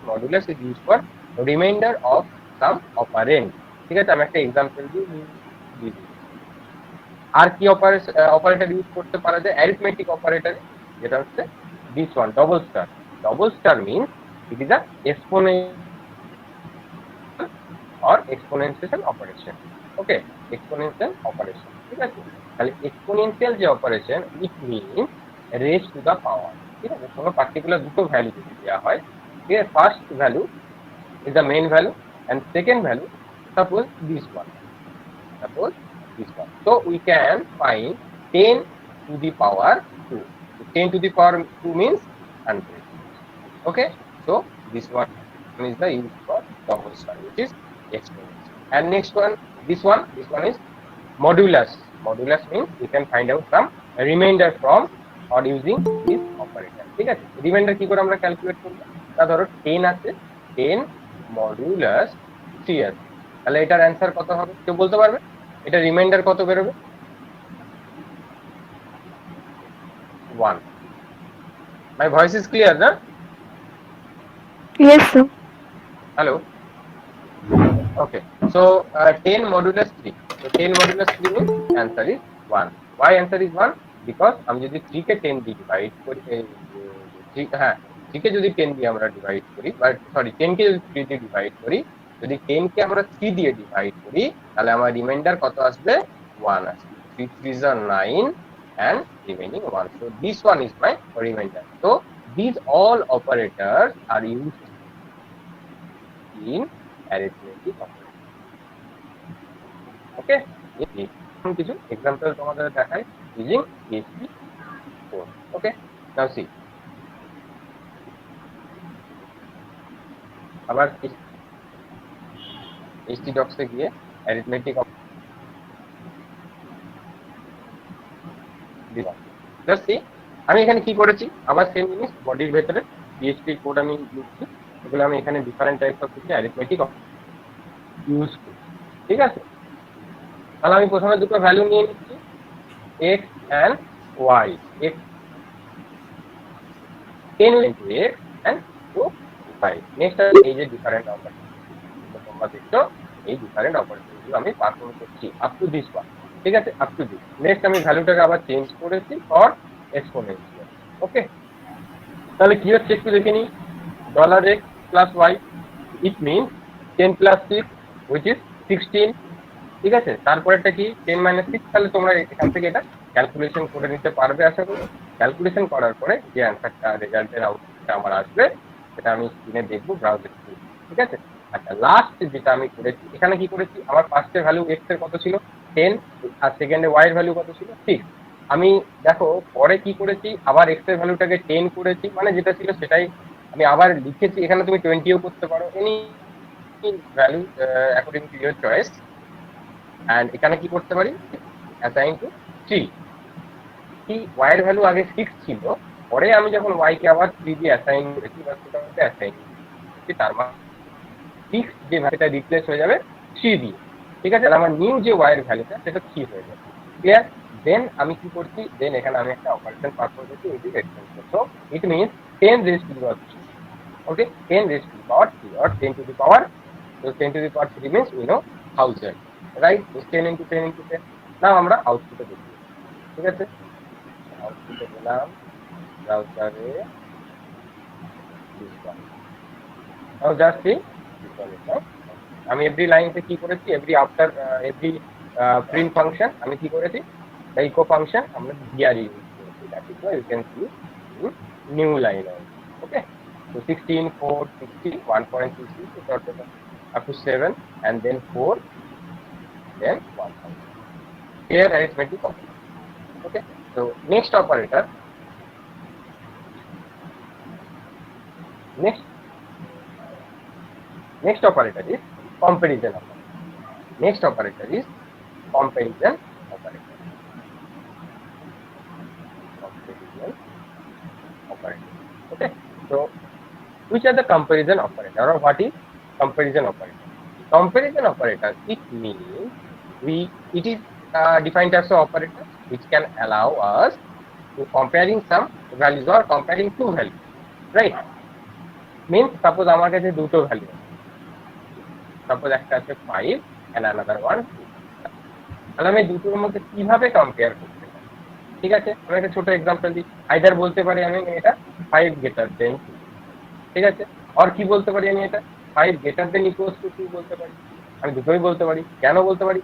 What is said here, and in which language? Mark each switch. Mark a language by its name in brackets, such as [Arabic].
[English] modulus is use for reminder of some operand, [Bangla] ঠিক আছে? আমি একটা এক্সাম্পল দিয়ে দিই। আর কি অপারেটর ইউজ করতে পারা যায় অ্যারিথমেটিক অপারেটর, যেটা হচ্ছে this one, double star. [English] Double star means it is a exponent or exponential operation. Okay, exponential operation, [Bangla] ঠিক আছে? তাহলে এক্সপোনেনশিয়াল যে operation [English] it means raise to the power, [Bangla] ঠিক আছে? কোনো পার্টিকুলার দুটো ভ্যালু যদি দেওয়া হয়, ঠিক আছে? [English] First value is the main value and second value, suppose this one, suppose this one. So we can find 10 to the power 2. So 10 to the power 2 means 100. Okay, so this one is the use for double star, which is exponential. And next one, this one is modulus. Modulus means we can find out some remainder from or using this operator, [Bangla] ঠিক আছে? Reminder কি করে আমরা calculate করব? তা ধরো 10 আছে, 10 modulus 3 আছে, তাহলে এটার অ্যান্সার কত হবে কেউ বলতে পারবে? এটা রিমাইন্ডার কত বেরোবে? [English] 1. My voice is clear না? Yes, sir. [Bangla] Hello, [English] okay, so 10 modulus 3, so 10 modulus 3 means answer is 1. Why answer is 1? [Bangla] Because আমি যদি 3 কে 10 দিয়ে ডিভাইড করি, হ্যাঁ 3 কে যদি 10 দিয়ে আমরা ডিভাইড করি, বা সরি 10 কে যদি 3 দিয়ে ডিভাইড করি, যদি 10 কে আমরা 3 দিয়ে ডিভাইড করি তাহলে আমার রিমাইন্ডার কত আসবে? 1 আসবে। [English] 3 3 are 9 and remaining 1, so this one is my remainder. So these all operators are used in arithmetic operation. [Bangla] Okay, কিছু এক্সাম্পল তোমাদের দেখাই ইউজিং PHP কোড। [English] okay, now see, [Bangla] আবার htdocs এ গিয়ে arithmetic দিলাম। [English] just see [Bangla] আমি এখানে কি করেছি, আবার সেম জিনিস বডির ভেতরে PHP কোড আমি লিখছি, এগুলো আমি এখানে ডিফারেন্ট টাইপস অফ কিছু arithmetic ইউজ করি, ঠিক আছে? তাহলে আমি প্রথমে দুটো ভ্যালু নিয়ে নিচ্ছি, x and y, x [English] 10 will into x and to 5. [Bangla] Next এই যে ডিফারেন্ট অপারেটর, তোমরা দেখছো এই ডিফারেন্ট অপারেটর গুলো আমি পারফর্ম করছি আপ টু দিস ওয়ান। ঠিক আছে, আপ টু দিস। নেক্সট আমি ভ্যালুটাকে আবার চেঞ্জ করেছি ফর এক্সপোনেনশিয়াল। ওকে, তাহলে কি হচ্ছে একটু দেখে নিই। [English] $x plus y, it means 10 plus 6 which is 16। [Bangla] ঠিক আছে, তারপরেরটা কি 10 minus 6। তাহলে তোমরা এখান থেকে এটা ক্যালকুলেশন করে নিতে পারবে আশা করি। ক্যালকুলেশন করার পরে যে অ্যান্সারটা রেজাল্টের আউটপুটটা আমার আসবে সেটা আমি স্ক্রিনে দেখবো ব্রাউজার থ্রু। ঠিক আছে, আচ্ছা লাস্ট যেটা আমি করেছি এখানে কি করেছি, আমার ফার্স্টে ভ্যালু এক্স এর কত ছিল 10, আর সেকেন্ডে ওয়াই এর ভ্যালু কত ছিল 6। আমি দেখো পরে কি করেছি, আবার এক্স এর ভ্যালুটাকে 10 করেছি, মানে যেটা ছিল সেটাই আমি আবার লিখেছি। এখানে তুমি 20ও করতে পারো, [English] Any value according to your choice. [Bangla] And এখানে কি করতে পারি, অ্যাসাইন টু 3। কি ওয়াই এর ভ্যালু আগে 6 ছিল, পরে আমি যখন ওয়াই কে আবার 3 দিয়ে অ্যাসাইন করেছি বা সেটাতে অ্যাসাইন করেছি, তার মানে 6 যে ভ্যালুটা রিপ্লেস হয়ে যাবে 3 দিয়ে। ঠিক আছে, আমার নিউ যে ওয়াই এর ভ্যালুটা সেটা 3 হয়ে যাবে। ক্লিয়ার? দেন আমি কি করছি, দেন এখানে আমি একটা অপারেশন পারফর্ম করছি [English] With this extension. So it means 10 raised to the power 3। Okay, 10 raised to the power 3 or 10 to the power, so 10 to the power 3 means we know 1000, right? So 10 into 10 into 10। [Bangla] নাও আমরা আউটপুটে দেখি। ঠিক আছে, আউটপুটে গেলাম ব্রাউজারে, [English] Now just see this one is now. [Bangla] আমি every লাইনতে কি করেছি, every after every print function আমি কি করেছি, [English] the echo function [Bangla] আমরা ডিআর ইউজ করেছি। [English] That is why you can see in new line also. Okay, so 16 4 60 1.26 up to 7 and then 4 then 1000. Here arithmetic operator. Okay, so next operator, next operator is comparison operator. Next operator is comparison operator. Comparison operator. Okay, so which are the comparison operator, or what is comparison operator? Comparison operator, it means it is defined as an operator which can allow us to comparing some values or comparing two values, right? Means suppose [Bangla] আমার কাছে দুটো value আছে, suppose একটা আছে 5 [English] and another one [Bangla] 2। তাহলে আমি দুটোর মধ্যে কিভাবে কম্পেয়ার করতে পারি? ঠিক আছে, আমি একটা ছোট এক্সাম্পল দিই। আইদার বলতে পারি আমি এটা 5 greater than 2। ঠিক আছে, আর কি বলতে পারি আমি এটা 5 greater than equals to 2 বলতে পারি। আমি দুটোই বলতে পারি। কেন বলতে পারি?